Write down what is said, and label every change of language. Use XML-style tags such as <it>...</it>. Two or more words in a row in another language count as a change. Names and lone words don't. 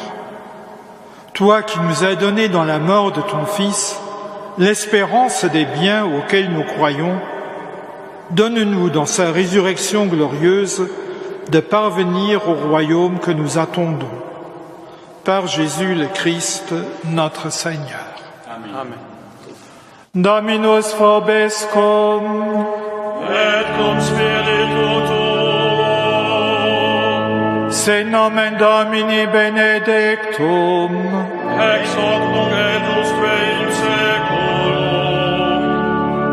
<fr>Toi qui nous as donné dans la mort de ton Fils l'espérance des biens auxquels nous croyons, donne-nous dans sa résurrection glorieuse de parvenir au royaume que nous attendons. Par Jésus le Christ, notre Seigneur. Amen.</fr> <la>Dominus vobiscum, Et cum spiritu tuo, se nomen Domini benedictum, ex hoc nunc et usque in seculum,</la>